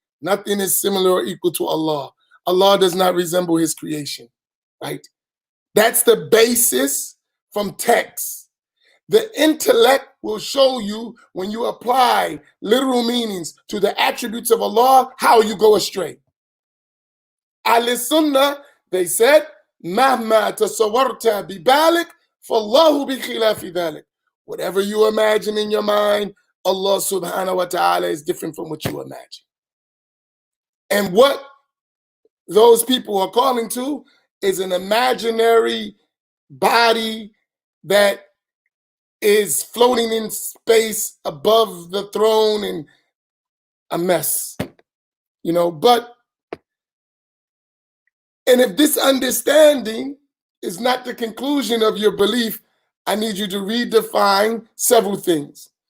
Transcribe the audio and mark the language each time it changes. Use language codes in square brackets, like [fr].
[en] Nothing is similar or equal to Allah. Allah does not resemble his creation, right? That's the basis from text. The intellect will show you when you apply literal meanings to the attributes of Allah, how you go astray. [ar] Ahl Sunnah, [en] they said, [ar] مَهْمَا تَصَوَّرْتَ بِبَالِكَ فَاللَّهُ بِخِلَافِ ذَلِكَ. [en] Whatever you imagine in your mind, Allah subhanahu wa ta'ala is different from what you imagine. And what those people are calling to is an imaginary body that is floating in space above the throne and a mess, but and if this understanding is not the conclusion of your belief, I need you to redefine several things.